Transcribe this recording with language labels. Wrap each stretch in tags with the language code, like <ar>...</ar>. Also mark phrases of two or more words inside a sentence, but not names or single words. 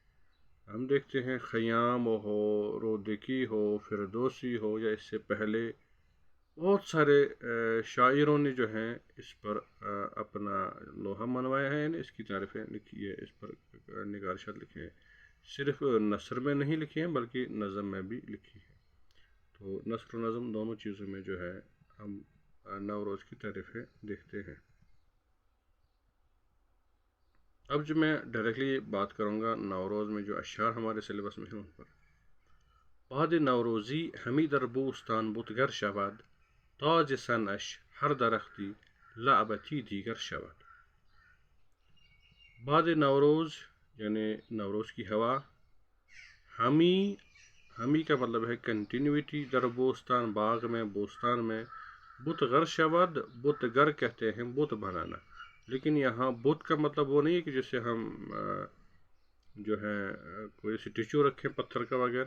<ur>ہم دیکھتے ہیں خیام ہو، رودکی ہو، فردوسی ہو یا اس سے پہلے بہت سارے شاعروں نے جو ہیں اس پر اپنا لوہا منوایا ہے، یعنی اس کی تعریفیں لکھی ہے، اس پر نگارشات لکھے ہیں. صرف نثر میں نہیں لکھی ہیں بلکہ نظم میں بھی لکھی ہے. تو نثر اور نظم دونوں چیزوں میں جو ہے ہم نوروز کی تعریفیں دیکھتے ہیں. اب جو میں ڈائریکٹلی بات کروں گا نوروز میں جو اشعار ہمارے سلیبس میں ہیں ان پر.</ur> <fa>باد نوروزی ہمی در بوستان بتگر شود، تاج سنش ہر درختی لعبتی دیگر شود. باد نوروز</fa> <ur>یعنی نوروز کی ہوا، ہمی کا مطلب ہے کنٹینیوٹی،</ur> <fa>در بوستان</fa> <ur>باغ میں، بوستان میں.</ur> <fa>بت گر شود،</fa> <ur>بت گر کہتے ہیں بت بنانا، لیکن یہاں بت کا مطلب وہ نہیں ہے کہ جیسے ہم جو ہے کوئی اسٹیچو رکھیں پتھر کا وغیرہ.</ur>